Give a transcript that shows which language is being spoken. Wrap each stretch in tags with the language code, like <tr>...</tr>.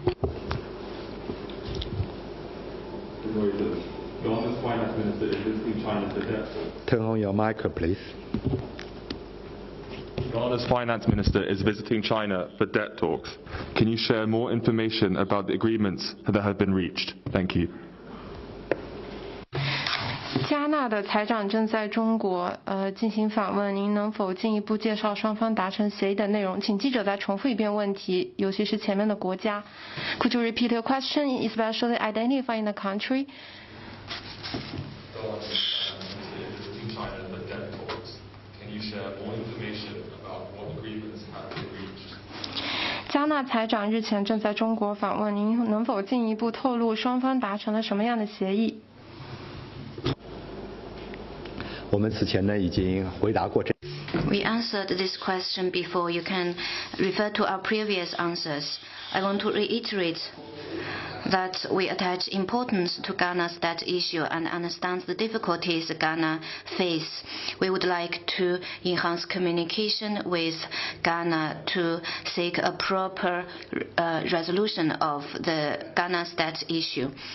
<en>Reuters. The Honour's Finance Minister is visiting China today. Turn on your mic, please. Ghana's finance minister is visiting China for debt talks. Can you share more information about the agreements that have been reached? Thank you.</en> <zh>加纳的财长正在中国进行访问，您能否进一步介绍双方达成协议的内容？请记者再重复一遍问题，尤其是前面的国家。</zh> <en>Could you repeat your question, especially identifying the country? Can you share more information about what agreements have been reached?</en> <zh>加纳财长日前正在中国访问，您能否进一步透露双方达成了什么样的协议？我们此前呢已经回答过这。</zh> <en>We answered this question before. You can refer to our previous answers. I want to reiterate that we attach importance to Ghana's debt issue and understand the difficulties Ghana face. We would like to enhance communication with Ghana to seek a proper resolution of the Ghana's debt issue.</en>